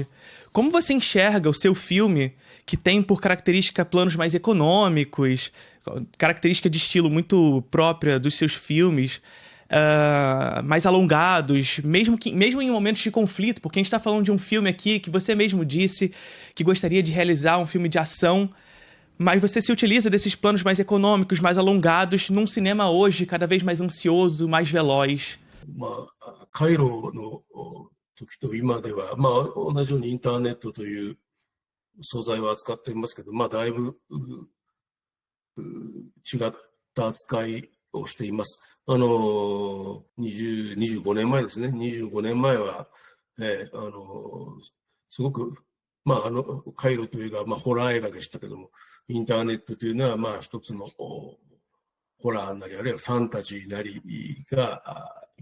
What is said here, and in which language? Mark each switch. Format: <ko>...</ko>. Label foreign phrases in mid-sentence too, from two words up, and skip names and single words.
<pt>Como você enxerga o seu filme, que tem por característica planos mais econômicos, característica de estilo muito própria dos seus filmes, mais alongados, mesmo em momentos de conflito, porque a gente está falando de um filme aqui que você mesmo disse que gostaria de realizar um filme de ação, mas você se utiliza desses planos mais econômicos, mais alongados, num cinema hoje cada vez mais ansioso, mais veloz.</pt> <ja>カイロの時と今では、同じようにインターネットという素材を扱っていますけど、だいぶ違った扱いをしています。25年前ですね。25年前は、すごく、カイロという映画は、ホラー映画でしたけども、インターネットというのは、一つのホラーなり、あるいはファンタジーなりが、</ja>